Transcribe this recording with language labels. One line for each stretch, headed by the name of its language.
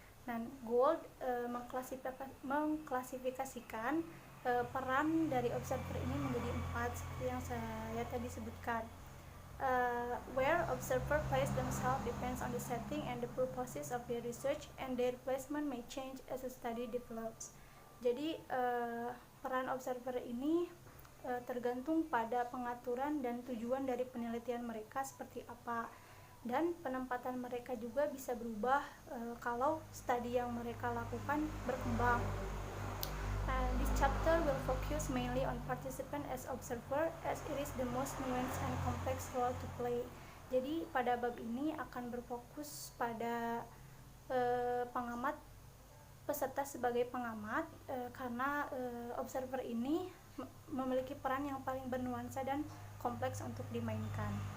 Indonesian: Dan Gould mengklasifikasikan peran dari observer ini menjadi 4 seperti yang saya tadi sebutkan.
English: Where observer place themselves depends on the setting and the purposes of their research, and their placement may change as the study develops.
Indonesian: Jadi peran observer ini tergantung pada pengaturan dan tujuan dari penelitian mereka seperti apa, dan penempatan mereka juga bisa berubah kalau studi yang mereka lakukan berkembang.
English: This chapter will focus mainly on participant as observer as it is the most nuanced and complex role to play.
Indonesian: Jadi pada bab ini akan berfokus pada pengamat, peserta sebagai pengamat, karena observer ini memiliki peran yang paling bernuansa dan kompleks untuk dimainkan.